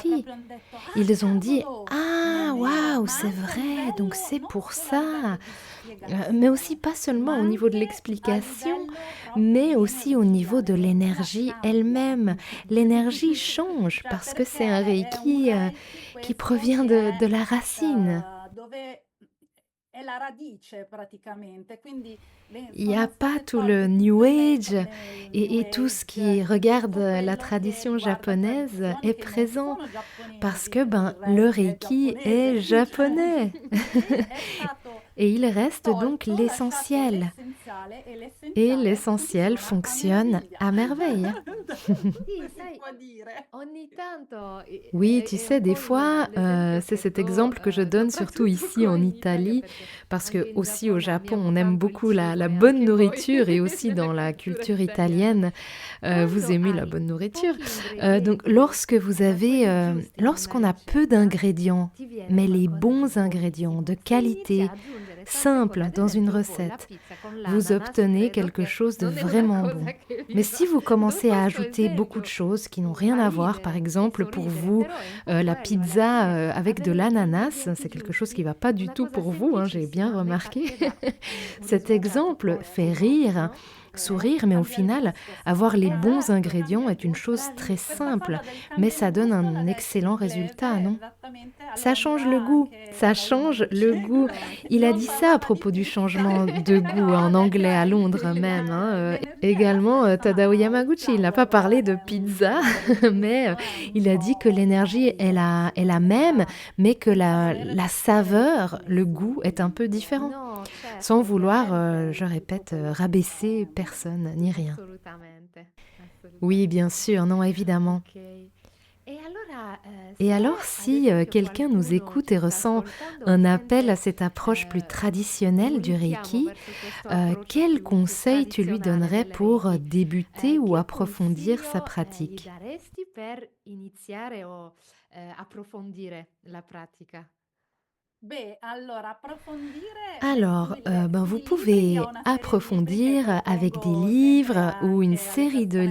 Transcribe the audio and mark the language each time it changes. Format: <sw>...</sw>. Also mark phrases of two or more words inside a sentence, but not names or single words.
<fr>esprit.</fr> <it>proprio hanno detto, ah</it> <fr>Ils ont dit:</fr> <it>cavolo, «Ah, non è vero, waouh, ma</it> <fr>c'est</fr> <it>anche a</it> <fr>vrai, donc</fr> <it>livello,</it> <fr>c'est</fr> <it>non</it> <fr>pour</fr> <it>solo a livello</it> <fr>ça!»</fr> <it>di</it> <fr>Mais aussi pas</fr> <it>spiegazione,</it> <fr>seulement</fr> <it>ma</it> <fr>au niveau de</fr> <it>anche a</it> <fr>l'explication,</fr> <it>livello proprio</it> <fr>mais</fr> <it>di</it> <fr>aussi au niveau</fr> <it>energia,</it> <fr>de</fr> <it>l'energia</it> <fr>l'énergie</fr> <it>cambia.</it> <fr>elle-même. L'énergie change</fr> <it>Cioè,</it> <fr>parce que c'est</fr> <it>perché</it> <fr>un</fr> <it>è un</it> <fr>Reiki</fr> <it>Reiki</it> <fr>qui</fr> <it>questo</it> <fr>provient</fr> <it>che è</it> <fr>de la racine.</fr> <it>dove è la radice praticamente, quindi</it> <fr>Il n'y a</fr> <it>sono</it> <fr>pas</fr> <it>state</it> <fr>tout le</fr> <it>tolte</it> <fr>New</fr> <it>tutte</it> <fr>Age</fr> <it>il New</it> <fr>et tout ce</fr> <it>Age,</it> <fr>qui regarde</fr> <it>tutto</it> <fr>la</fr> <it>quello che</it> <fr>tradition</fr> <it>riguarda</it> <fr>japonaise</fr> <it>tradizioni</it> <fr>est</fr> <it>che non</it> <fr>présent</fr> <it>sono</it> <fr>parce</fr> <it>giapponesi,</it> <fr>que</fr> <it>perché il</it> <fr>le</fr> <it>Reiki è</it> <fr>Reiki</fr> <it>giapponese,</it> <fr>est</fr> <it>cioè,</it> <fr>japonais</fr> <it>e è stato</it> <fr>et il reste donc</fr> <it>lasciato</it> <fr>l'essentiel.</fr> <it>l'essenziale e</it> <fr>Et</fr> <it>l'essenziale</it> <fr>l'essentiel</fr> <it>funziona a</it> <fr>fonctionne</fr> <it>meraviglia.</it> <fr>à merveille.</fr> <it>Sì, se si sai, può dire. ogni tanto</it> <fr>Oui, tu</fr> <it>è</it> <fr>sais,</fr> <it>un</it> <fr>des</fr> <it>po'</it> <fr>fois,</fr> <it>l'esempio</it> <fr>c'est</fr> <it>che</it> <fr>cet</fr> <it>do,</it> <fr>exemple que je donne surtout</fr> <it>soprattutto</it> <fr>ici</fr> <it>qua</it> <fr>en</fr> <it>in Italia,</it> <fr>Italie,</fr> <it>perché</it> <fr>parce</fr> <it>anche</it> <fr>que</fr> <it>in</it> <fr>aussi au</fr> <it>Giappone</it> <fr>Japon,</fr> <it>amiamo</it> <fr>on aime</fr> <it>tanto il</it> <fr>beaucoup la,</fr> <it>cibo</it> <fr>la</fr> <it>e</it> <fr>bonne</fr> <it>anche voi</it> <fr>nourriture et aussi</fr> <it>nella</it> <fr>dans la</fr> <it>cultura</it> <fr>culture</fr> <it>italiana.</it> <fr>italienne, vous</fr> <it>Quando</it> <fr>aimez la</fr> <it>hai</it> <fr>bonne nourriture.</fr> <it>pochi</it> <fr>Donc,</fr> <it>ingredienti,</it> <fr>lorsque vous</fr> <it>ma</it> <fr>avez,</fr> <it>quelli giusti in una</it> <fr>lorsqu'on a peu</fr> <it>ricetta,</it> <fr>d'ingrédients,</fr> <it>ti viene</it> <fr>mais les</fr> <it>qualcosa di</it> <fr>bons ingrédients de</fr> <it>buonissimo. Se inizi a</it> <fr>qualité,</fr> <it>aggiungere salsa, come</it> <fr>simples</fr> <it>ad</it> <fr>dans une</fr> <it>esempio voi, la</it> <fr>recette,</fr> <it>pizza con</it> <fr>vous</fr> <it>l'ananas,</it> <fr>obtenez</fr> <it>credo</it> <fr>quelque</fr> <it>che</it> <fr>chose de</fr> <it>non è una</it> <fr>vraiment</fr> <it>cosa</it> <fr>bon.</fr> <it>che vi</it> <fr>Mais</fr> <it>fa.</it> <fr>si vous</fr> <it>Do</it> <fr>commencez à</fr> <it>questo</it> <fr>ajouter beaucoup de</fr> <it>esempio,</it> <fr>choses qui n'ont rien</fr> <it>fa</it> <fr>à voir, par</fr> <it>ridere e</it> <fr>exemple pour</fr> <it>sorridere,</it> <fr>vous,</fr> <it>però è un po'</it> <fr>la</fr> <it>quello alla</it> <fr>pizza</fr> <it>fine,</it> <fr>avec de</fr> <it>avere gli</it> <fr>l'ananas,</fr> <it>ingredienti</it> <fr>c'est quelque chose qui</fr> <it>giusti,</it> <fr>va pas du</fr> <it>una</it> <fr>tout</fr> <it>cosa</it> <fr>pour vous, hein, j'ai bien</fr> <it>semplicissima, a me</it> <fr>remarqué.</fr> <it>parte dà un</it> <fr>Cet</fr> <it>risultato</it> <fr>exemple</fr> <it>poi</it> <fr>fait rire,</fr> <it>ottimo,</it> <fr>sourire, mais au</fr> <it>Cambia il</it> <fr>final,</fr> <it>gusto, sì.</it> <fr>avoir les bons</fr> <it>esatto,</it> <fr>ingrédients</fr> <it>Cambia il</it> <fr>est une</fr> <it>gusto.</it> <fr>chose très</fr> <it>bravissima. Questa</it> <fr>simple,</fr> <it>cosa del</it> <fr>mais</fr> <it>cambia il</it> <fr>ça donne</fr> <it>gusto</it> <fr>un</fr> <it>l'ha detto in</it> <fr>excellent résultat,</fr> <it>inglese non? esattamente a</it> <fr>Ça change le</fr> <it>Londra</it> <fr>goût,</fr> <it>anche</it> <fr>ça</fr> <it>Tadao</it> <fr>change le</fr> <it>Yamaguchi.</it> <fr>goût. Il a</fr> <it>Non</it> <fr>dit ça à</fr> <it>parlava di</it> <fr>propos du</fr> <it>pizza,</it> <fr>changement de goût</fr> <it>però</it> <fr>en anglais à</fr> <it>l'idea</it> <fr>Londres même, hein,</fr> <it>l'energia è la</it> <fr>également,</fr> <it>stessa,</it> <fr>Tadao</fr> <it>ma il</it> <fr>Yamaguchi, il n'a pas</fr> <it>flour</it> <fr>parlé de</fr> <it>è</it> <fr>pizza, mais</fr> <it>giusto, è</it> <fr>il a dit que</fr> <it>un po'</it> <fr>l'énergie est la même, mais que</fr> <it>senza voler</it> <fr>la</fr> <it>essere</it> <fr>saveur, le goût est un peu</fr> <it>nessuno,</it> <fr>différent.</fr> <it>No,</it> <fr>Sans</fr> <it>certo,</it> <fr>vouloir,</fr> <it>ovviamente</it> <fr>je</fr> <it>è tutto</it> <fr>répète,</fr> <it>quello che</it> <fr>rabaisser</fr> <it>viene.</it> <fr>personne ni rien.</fr> <it>Assolutamente,</it> <fr>Oui, bien</fr> <it>assolutamente.</it> <fr>sûr, non, évidemment.</fr> <it>Ok. E allora,</it> <fr>Et</fr> <it>se</it> <fr>alors,</fr> <it>ad</it> <fr>si</fr> <it>esempio</it> <fr>quelqu'un nous</fr> <it>qualcuno</it> <fr>écoute</fr> <it>ci</it> <fr>et</fr> <it>sta</it> <fr>ressent</fr> <it>ascoltando e</it> <fr>un appel</fr> <it>sente</it> <fr>à cette approche plus</fr> <it>un</it> <fr>traditionnelle du</fr> <it>richiamo</it> <fr>Reiki,</fr> <it>verso questo approccio</it> <fr>quel</fr> <it>più</it> <fr>conseil tu lui</fr> <it>tradizionale</it> <fr>donnerais</fr> <it>del</it> <fr>pour</fr> <it>Reiki,</it> <fr>débuter ou</fr> <it>che</it> <fr>approfondir sa</fr> <it>consiglio gli</it> <fr>pratique?</fr> <it>daresti per iniziare o approfondire la pratica? Beh, allora approfondire nei</it> <fr>Alors, vous</fr> <it>sui libri, io ho</it> <fr>pouvez</fr> <it>una serie di libri che</it> <fr>approfondir avec des</fr> <it>propongo sempre</it> <fr>livres ou une</fr> <it>anche alle</it> <fr>série de</fr>